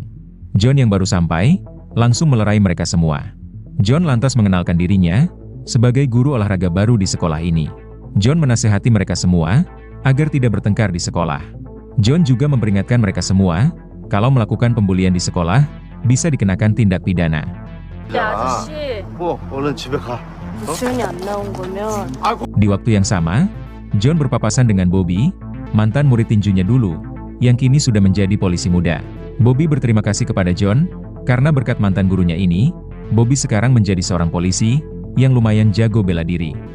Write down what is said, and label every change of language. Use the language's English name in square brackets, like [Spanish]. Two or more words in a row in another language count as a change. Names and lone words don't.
[Indonesian] John yang baru sampai langsung melerai mereka semua. John lantas mengenalkan dirinya sebagai guru olahraga baru di sekolah ini. John menasehati mereka semua agar tidak bertengkar di sekolah. John juga memperingatkan mereka semua kalau melakukan pembulian di sekolah bisa dikenakan tindak pidana. [Korean] 얼른 집에 가. [Indonesian] Di waktu yang sama, John berpapasan dengan Bobby, mantan murid tinjunya dulu, yang kini sudah menjadi polisi muda. Bobby berterima kasih kepada John karena berkat mantan gurunya ini, Bobby sekarang menjadi seorang polisi yang lumayan jago bela diri.